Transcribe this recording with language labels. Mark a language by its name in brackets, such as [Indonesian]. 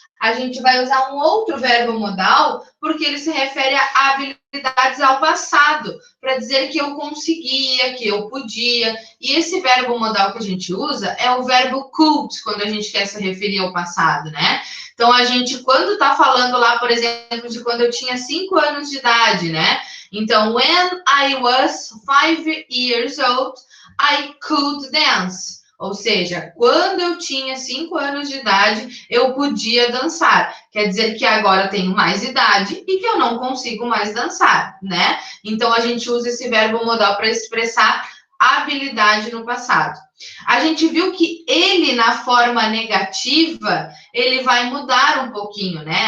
[Portuguese] A gente vai usar um outro verbo modal, porque ele se refere a habilidades ao passado, para dizer que eu conseguia, que eu podia. E esse verbo modal que a gente usa é o verbo could, quando a gente quer se referir ao passado, né? Então, a gente, quando está falando lá, por exemplo, de quando eu tinha 5 anos de idade, né? Então, [English] when I was 5 years old, I could dance. [Portuguese] Ou seja, quando eu tinha 5 anos de idade, eu podia dançar. Quer dizer que agora eu tenho mais idade e que eu não consigo mais dançar, né? Então, a gente usa esse verbo modal para expressar habilidade no passado. A gente viu que ele, na forma negativa, ele vai mudar um pouquinho, né?